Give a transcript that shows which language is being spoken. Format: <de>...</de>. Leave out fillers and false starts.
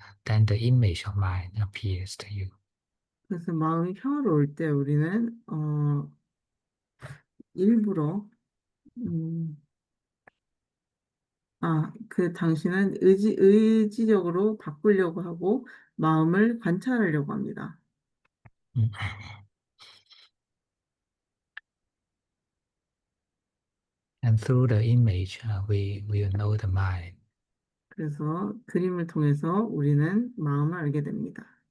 <en>then the image of mind appears to you.</en> <ko>그래서 마음이 평화로울 때 우리는 일부러 음, 그 당신은 의지적으로 바꾸려고 하고 마음을 관찰하려고 합니다. Mm.</ko> <en>And through the image, we will know the mind.</en> <ko>그래서 그림을 통해서 우리는 마음을 알게 됩니다.</ko>